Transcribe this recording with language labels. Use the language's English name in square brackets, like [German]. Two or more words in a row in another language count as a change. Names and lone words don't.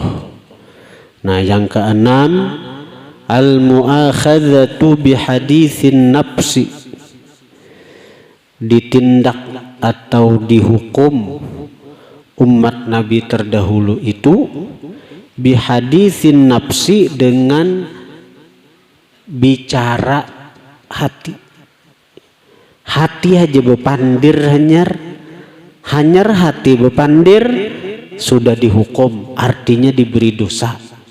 [Indonesian] Nah, yang keenam, [Arabic] al-mu'akhadzatu bihaditsin nafsi, [Indonesian] ditindak atau dihukum umat Nabi terdahulu itu [Arabic] bihaditsin nafsi, [Indonesian] dengan bicara hati. [Banjar] Hati aja bepandir, hanyar hati bepandir sudah dihukum, artinya diberi dosa.